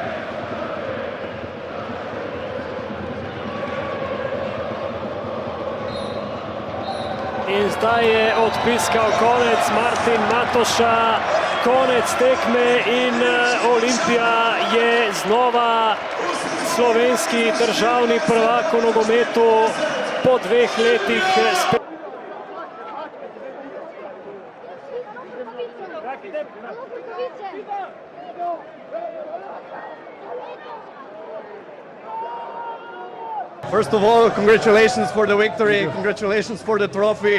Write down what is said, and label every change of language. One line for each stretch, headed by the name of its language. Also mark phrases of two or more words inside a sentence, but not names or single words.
Slovenian: In zdaj je odpiskal konec Martin Matoša, konec tekme in Olimpija je znova slovenski državni prvak v nogometu po 2 letih.
English: First of all, congratulations for the victory, congratulations for the trophy.